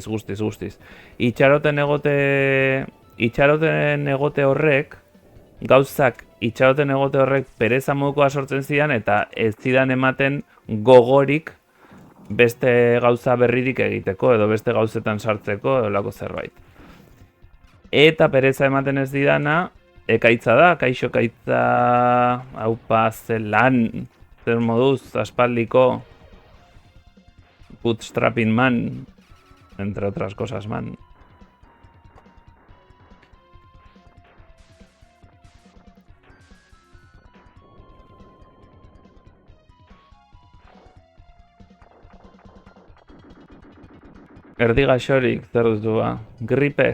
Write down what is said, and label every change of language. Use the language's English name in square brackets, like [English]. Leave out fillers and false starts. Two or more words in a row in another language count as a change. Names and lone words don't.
[Basque] Itxaroten egote horrek, gauzak itxaroten egote horrek pereza modukoa sortzen zidan, eta ez zidan ematen gogorik beste gauza berririk egiteko, edo beste gauzetan sartzeko, edo lako zerbait. Eta pereza ematen ez didana, ekaitza da, kaixo ekaitza, haupa, zelan, zer moduz, aspaldiko, [English] bootstrapping man, [Spanish] entre otras cosas [Basque] man. Erdi gaixorik, zer duzu ba? Gripe.